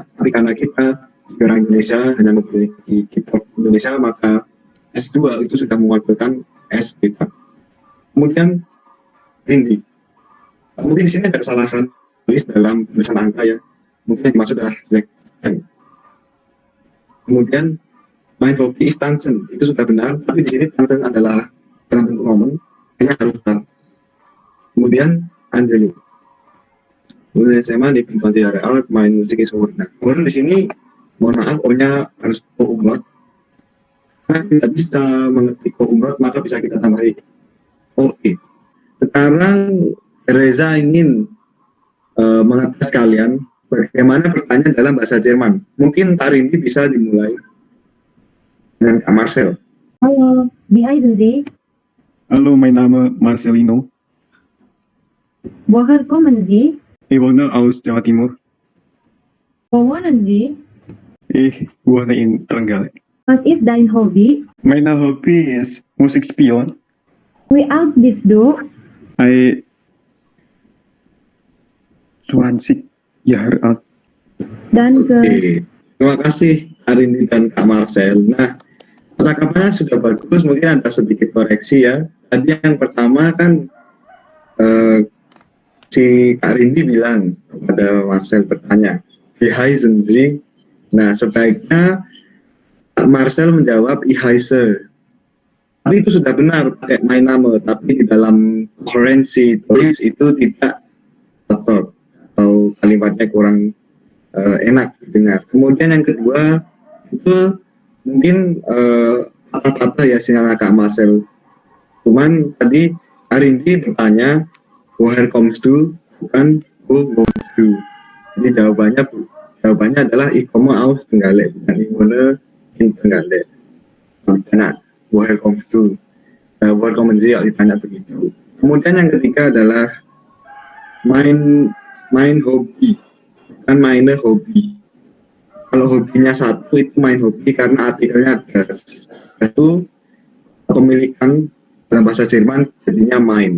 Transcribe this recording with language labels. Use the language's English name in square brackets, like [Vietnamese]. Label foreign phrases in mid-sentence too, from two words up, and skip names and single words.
[Indonesian] Tapi karena kita orang Indonesia hanya memiliki keyboard Indonesia, maka S2 itu sudah mewakilkan S beta. Kemudian Rindi. Mungkin di sini ada kesalahan tulis dalam tulisan angka ya. Mungkin yang dimaksud adalah Z. Kemudian [German] mein Hobby ist tanzen. [Indonesian] Itu sudah benar, tapi di sini tanzen adalah dalam bentuk nomen, hanya harus benar. Kemudian Andrew. Kemudian SMA di [German] 20 Jahre alt, [Indonesian] main musik is over. Nah, kemudian di sini mohon maaf O-nya harus O umlaut. Karena tidak bisa mengetik O umlaut, maka bisa kita tambahi OE. Sekarang Reza ingin mengetes kalian bagaimana bertanya dalam bahasa Jerman. Mungkin Kak Rindi bisa dimulai dengan Kak Marcel. [German] Halo, wie heißen Sie? Halo, mein Name Marcelino. Woher kommen Sie? Ich wohne aus Jawa Timur. Wo wohnen Sie? Ich wohne in Trenggalek. Was ist dein Hobby? Mein Hobby ist Musik spielen. Wie alt bist du? Ich 20 Jahre alt. Danke. [Indonesian] Oke, terima kasih Arini dan Kak Marcel. Nah, kata-katanya sudah bagus, mungkin ada sedikit koreksi ya. Tadi yang pertama kan si Kak Rindi bilang kepada Marcel bertanya, [German] wie heißen Sie? [Indonesian] Nah, sebaiknya Kak Marcel menjawab [German] ich heiße. [Indonesian] Tapi itu sudah benar pakai [German] mein Name, [Indonesian] tapi di dalam koherensi Deutsch itu tidak tepat atau kalimatnya kurang enak didengar. Kemudian yang kedua itu mungkin patah-patah ya sinyalnya Kak Marcel. Cuman tadi Arindi bertanya [German] woher kommst du, [Indonesian] bukan [German] wo wohnst du. [Indonesian] Jadi jawabannya adalah [German] ich komme aus Trenggalek, [Indonesian] bukan [German] ich wohne in Trenggalek. Nah, woher kommst du, woher kommen Sie, [Indonesian] ditanya begitu. Kemudian yang ketiga adalah [German] main hobi, [Indonesian] bukan [German] meine hobi. [Indonesian] Kalau hobinya satu itu main hobi karena artikelnya ada itu pemilikan dalam bahasa Jerman jadinya main.